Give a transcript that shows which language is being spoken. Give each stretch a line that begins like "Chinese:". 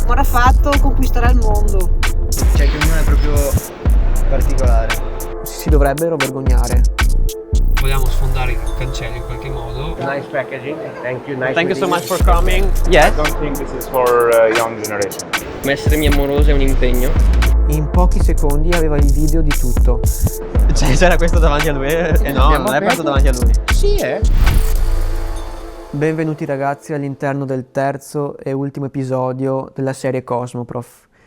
Italian: Marafatto conquisterà il mondo. Cioè che uno è proprio particolare. Si dovrebbero vergognare. Vogliamo sfondare i cancelli in qualche modo.
English: Nice packaging. Thank you. Nice. Thank you so much for coming. Yes. I don't think this is for young generation.
Italian: Ma essere amoroso è un impegno. In pochi secondi aveva il video di tutto. Cioè, c'era questo davanti a lui? No, non è passato davanti a lui. Sì, Benvenuti ragazzi all'interno del terzo e ultimo episodio della serie Cosmoprof.